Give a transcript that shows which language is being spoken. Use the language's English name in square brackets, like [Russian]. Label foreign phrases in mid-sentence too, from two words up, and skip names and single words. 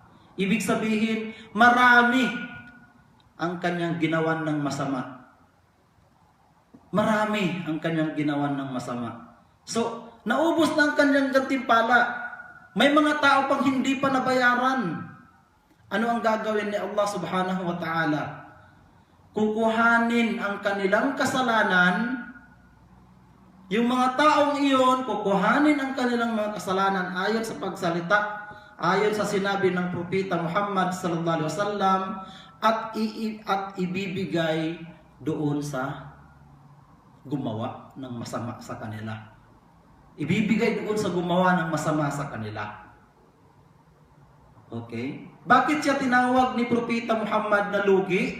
[Filipino] Ibig sabihin, marami ang kanyang ginawan ng masama. Marami ang kanyang ginawan ng masama. So, naubos na ang kanyang gantimpala. May mga tao pang hindi pa nabayaran. Ano ang gagawin ni Allah [Arabic] سبحانه وتعالى? [Filipino] Kukuhanin ang kanilang kasalanan. Yung mga taong iyon, kukuhanin ang kanilang mga kasalanan ayon sa pagsalita, ayon sa sinabi ng Propeta Muhammad [Arabic] صلى الله عليه وسلم, [Filipino] at ibibigay doon sa gumawa ng masama sa kanila. Ibibigay doon sa gumawa ng masama sa kanila. Okay? Bakit siya tinawag ni Propeta Muhammad na lugi?